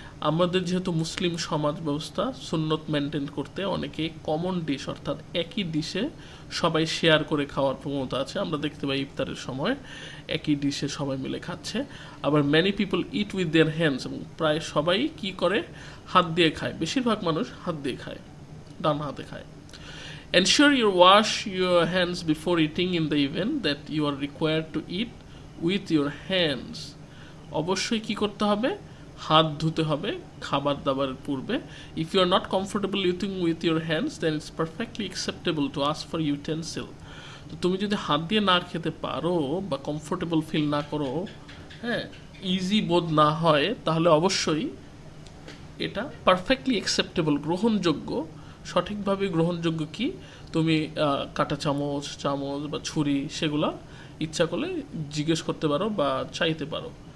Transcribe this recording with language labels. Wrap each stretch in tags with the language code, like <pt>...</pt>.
<bn>আমাদের যেহেতু মুসলিম সমাজ ব্যবস্থা সুন্নত মেনটেন করতে অনেকে কমন ডিশ অর্থাৎ একই ডিশে সবাই শেয়ার করে খাওয়ার প্রবণতা আছে। আমরা দেখতে পাই ইফতারের সময় একই ডিশে সবাই মিলে খাচ্ছে। আবার</bn> <en>many people eat with their hands,</en> <bn>এবং প্রায় সবাই কি করে, হাত দিয়ে খায়, বেশিরভাগ মানুষ হাত দিয়ে খায়, ডান হাতে খায়।</bn> <en>Ensure you wash your hands before eating in the event that you are required to eat with your hands.</en> <bn>অবশ্যই কি করতে হবে, হাত ধুতে হবে খাবার দাবারের পূর্বে।</bn> <en>If you are not comfortable eating with your hands then it's perfectly acceptable to ask for utensil.</en> <bn>তো তুমি যদি হাত দিয়ে না খেতে পারো বা কমফোর্টেবল ফিল না করো, হ্যাঁ, ইজি বোধ না হয়, তাহলে অবশ্যই এটা পারফেক্টলি অ্যাকসেপ্টেবল, গ্রহণযোগ্য, সঠিকভাবে গ্রহণযোগ্য কি, তুমি কাঁটা চামচ বা ছুরি সেগুলো ইচ্ছা করলে জিজ্ঞেস করতে পারো বা চাইতে পারো।</bn>